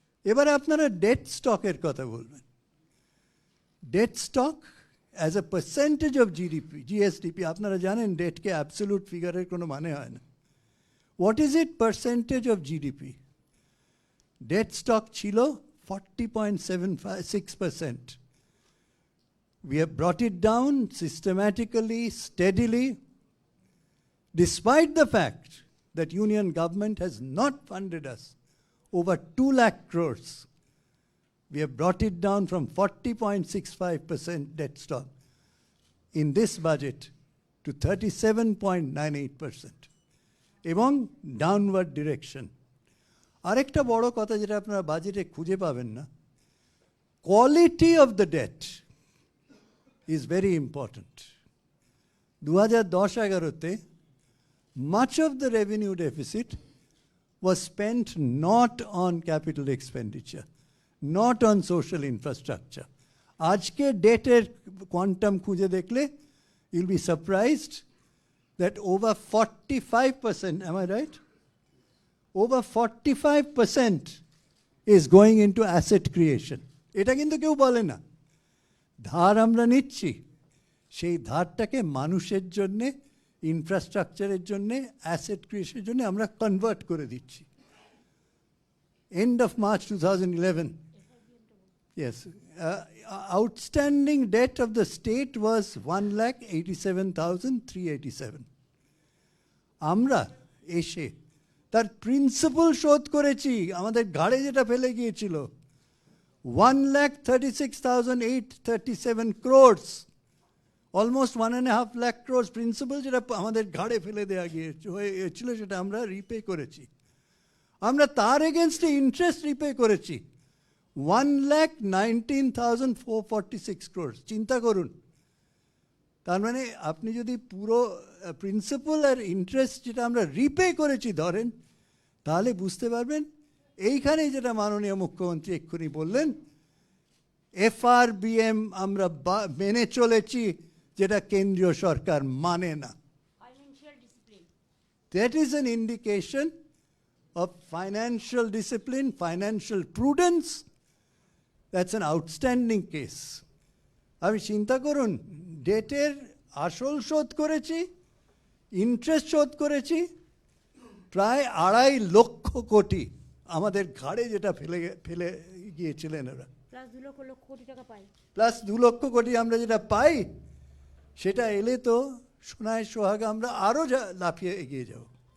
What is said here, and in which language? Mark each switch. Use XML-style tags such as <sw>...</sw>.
<bn>এবারে আপনারা debt stock এর কথা বলবেন।</bn> <en>Debt stock as a percentage of GDP, GSDP,</en> <bn>আপনারা জানেন</bn> <en>debt কে absolute figure</en> <bn>এর কোনো মানে হয় না।</bn> <en>What is it percentage of GDP? Debt stock</en> <bn>ছিল</bn> <en>40.76%. We have brought it down systematically, steadily, despite the fact that Union government has not funded us over 2 lakh crores. We have brought it down from 40.65% debt stock in this budget to 37.98%.</en> <bn>এবং</bn> <en>downward direction.</en> <bn>আরেকটা বড় কথা যেটা আপনারা বাজেটে খুঁজে পাবেন না,</bn> <en>quality of the debt is very important. 2010-11-তে much of the revenue deficit was spent not on capital expenditure, not on social infrastructure.</en> <bn>আজকে ডেটের কোয়ান্টাম খুঁজে দেখলে</bn> <en>you'll be surprised that over 45%, am I right? Over 45% is going into asset creation.</en> <bn>এটা কিন্তু কেউ বলে না। ধার আমরা নিচ্ছি, সেই ধারটাকে মানুষের জন্যে, ইনফ্রাস্ট্রাকচারের জন্যে, অ্যাসেট ক্রিয়েশনের জন্য আমরা কনভার্ট করে দিচ্ছি।</bn> <en>End of March 2011, yes, outstanding debt of the state was 1,87,387.</en> <bn>আমরা এসে তার প্রিন্সিপাল শোধ করেছি, আমাদের ঘাড়ে যেটা ফেলে গিয়েছিল 1,36,837</bn> <en>crores, almost 1.5 lakh crores</en> <bn>principal যেটা আমাদের ঘাড়ে ফেলে দেওয়া গিয়েছিল সেটা আমরা রিপে করেছি। আমরা তার এগেনস্টে ইন্টারেস্ট রিপে করেছি 1,19,446 crores, চিন্তা করুন। তার মানে আপনি যদি পুরো প্রিন্সিপাল আর ইন্টারেস্ট যেটা আমরা রিপে করেছি ধরেন, তাহলে বুঝতে পারবেন এইখানেই যেটা মাননীয় মুখ্যমন্ত্রী এক্ষুনি বললেন, FRBM আমরা মেনে চলেছি, যেটা কেন্দ্রীয় সরকার মানে না।</bn> <en>Financial discipline. That is an indication of financial discipline, financial prudence. That's an outstanding case.</en> <bn>আমি চিন্তা করুন, ডেটের আসল শোধ করেছি, ইন্টারেস্ট শোধ করেছি, প্রায় 2.5 লক্ষ কোটি আমাদের ঘাড়ে যেটা ফেলে গিয়েছিলেন ওরা, প্লাস 2 লক্ষ কোটি টাকা পাই। প্লাস 2 লক্ষ কোটি আমরা যেটা পাই, সেটা এলে তো সোনায় সোহাগা আমরা আরও লাফিয়ে এগিয়ে যাব।</bn>